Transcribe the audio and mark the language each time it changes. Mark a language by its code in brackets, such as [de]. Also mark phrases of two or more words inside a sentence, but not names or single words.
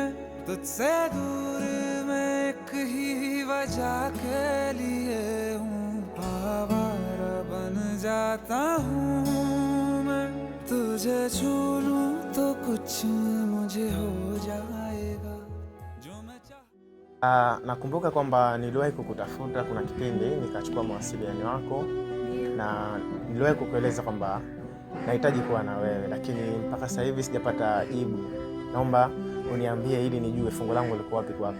[hi] तुझसे दूर मैं एक ही वजह के लिए हूँ, आवारा बन जाता हूँ मैं। तुझे छू लूं तो कुछ मुझे हो जाएगा जो मैं चाह। [sw] Nakumbuka kwamba niliwahi kukutafuta kuna kipindi nikachukua mawasiliano yako na niliwahi kukueleza kwamba nahitaji kuwa na wewe, lakini mpaka sasa hivi sijapata jibu. Naomba uniambie ili nijue fungu langu liko wapi kwako.